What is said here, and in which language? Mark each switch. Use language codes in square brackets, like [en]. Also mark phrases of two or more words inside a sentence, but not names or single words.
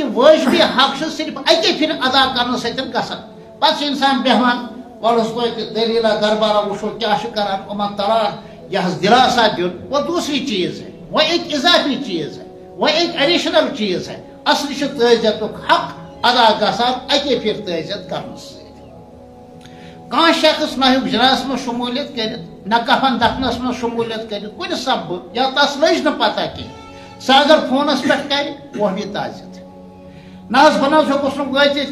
[ks] یہِ وٲجبی حق چھُ صرف اَکے پھِرِ ادا کرنہٕ سۭتۍ گژھان پتہٕ چھُ اِنسان بیٚہوان وَلُس توتہِ دٔلیٖلا دربارا وٕچھو کیٛاہ چھُ کران یِمن تران یہ دلاسا دیُن [ur] وہ دوسری چیز ہے وہ ایک اضافی چیز ہے وہ ایک ایڈیشنل چیز ہے [ks] اصل چھُ تعزیتُک حق ادا گژھان اَکے پھِرِ تعزیت کرنہٕ سۭتۍ کانٛہہ شخص نہ ہیوٚک جنازس منٛز شموٗلیت کٔرِتھ نہ کفن دفنس منٛز شموٗلیت کٔرِتھ کُنہِ سببہٕ یا تس لٔج نہٕ پتہ کینٛہہ سُہ اگر فونس پٮ۪ٹھ کرِ وہ یی تعزیت نہ حظ بہٕ نہ حظ ہیوٚکُس نہٕ وٲتِتھ